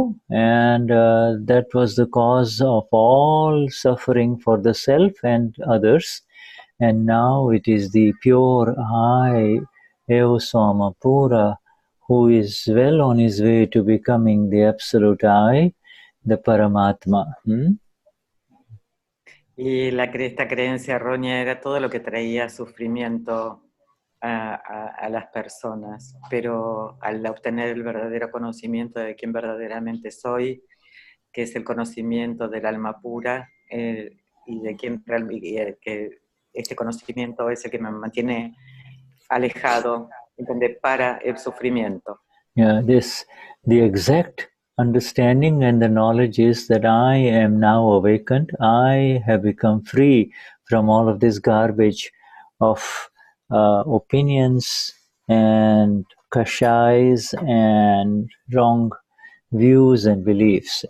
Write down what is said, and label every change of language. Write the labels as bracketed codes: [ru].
[en] And that was the cause of all suffering for the self and others. And now it is the pure I, Eosoma Pura, who is well on his way to becoming the absolute I, the Paramatma. [es] Y esta creencia errónea era todo lo que traía sufrimiento a las personas, pero al obtener el verdadero conocimiento de quién verdaderamente soy, que es el conocimiento del alma pura, y de quién que este conocimiento es el que me mantiene alejado, para el sufrimiento. [en] Yeah, the exact understanding and the knowledge is that I am now awakened. I have become free from all of this garbage of opinions and kashais and wrong views and beliefs.